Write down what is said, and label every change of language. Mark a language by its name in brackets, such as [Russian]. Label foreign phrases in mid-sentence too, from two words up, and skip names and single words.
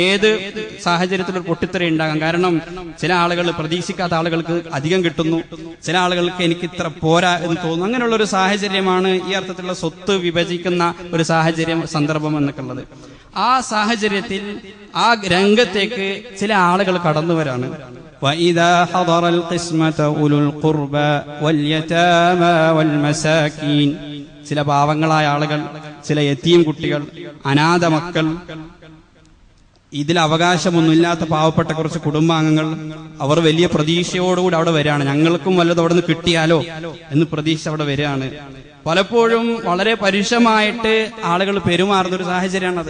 [Malayalam] ഏത് സാഹചര്യത്തിലും പൊട്ടിത്തെറി ഉണ്ടാകാം. കാരണം ചില ആളുകൾ, പ്രതീക്ഷിക്കാത്ത ആളുകൾക്ക് അധികം കിട്ടുന്നു, ചില ആളുകൾക്ക് എനിക്ക് ഇത്ര പോരാ എന്ന് തോന്നുന്നു. അങ്ങനെയുള്ള ഒരു സാഹചര്യമാണ് ഈ അർത്ഥത്തിലുള്ള സ്വത്ത് വിഭജിക്കുന്ന ഒരു സാഹചര്യം, സന്ദർഭം എന്നൊക്കെ ഉള്ളത്. ആ സാഹചര്യത്തിൽ ആ രംഗത്തേക്ക് ചില ആളുകൾ കടന്നു വരാണ്. [Arabic] وَإِذَا حَضَرَ الْقِسْمَةَ أُولُو الْقُرْبَى وَالْيَتَامَى وَالْمَسَاكِينِ. [Malayalam] ചില പാവങ്ങളായ ആളുകൾ, ചില യതീം കുട്ടികൾ, അനാഥ മക്കൾ, ഇതിൽ അവകാശമൊന്നുമില്ലാത്ത പാവപ്പെട്ട കുറച്ച് കുടുംബാംഗങ്ങൾ, അവർ വലിയ പ്രതീക്ഷയോടുകൂടി അവിടെ വരികയാണ്. ഞങ്ങൾക്കും വല്ലതും അവിടെ നിന്ന് കിട്ടിയാലോ എന്ന് പ്രതീക്ഷ അവിടെ വരികയാണ്. പലപ്പോഴും വളരെ പരുഷമായിട്ട് ആളുകൾ പെരുമാറുന്ന ഒരു സാഹചര്യമാണത്.